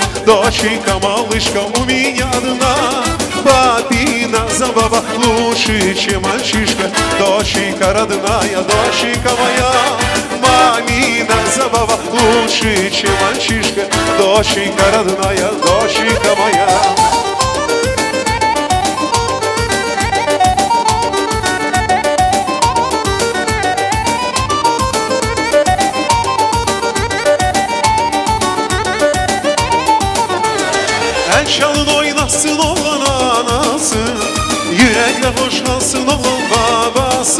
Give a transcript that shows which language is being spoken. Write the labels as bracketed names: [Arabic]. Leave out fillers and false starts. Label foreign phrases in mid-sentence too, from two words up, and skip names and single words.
[Russian] Доченька, малышка, у меня одна. Папина забава лучше, чем мальчишка. Доченька родная, доченька моя. Мамина забава лучше, чем мальчишка. Доченька родная, доченька моя. [Turkish] Çalın oynasın oğlan anası, yürekle hoşlansın oğlan babası.